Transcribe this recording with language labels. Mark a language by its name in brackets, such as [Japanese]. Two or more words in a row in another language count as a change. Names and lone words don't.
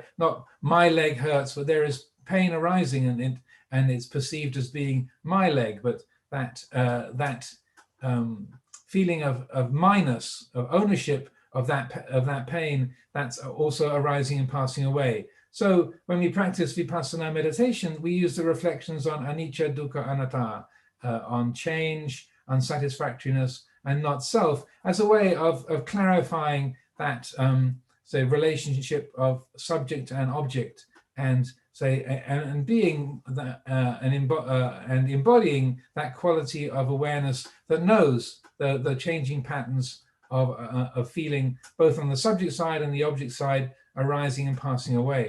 [English] Not my leg hurts, but there is pain arising, and it's perceived as being my leg. But that feeling of minus, of ownership of that pain, that's also arising and passing away. So when we practice vipassana meditation, we use the reflections on [Pali] anicca, dukkha, anatta, [English] on change, unsatisfactoriness, and not self, as a way of clarifying that say relationship of subject and object, and say and being and embodying that quality of awareness that knows the changing patterns of feeling, both on the subject side and the object side, arising and passing away.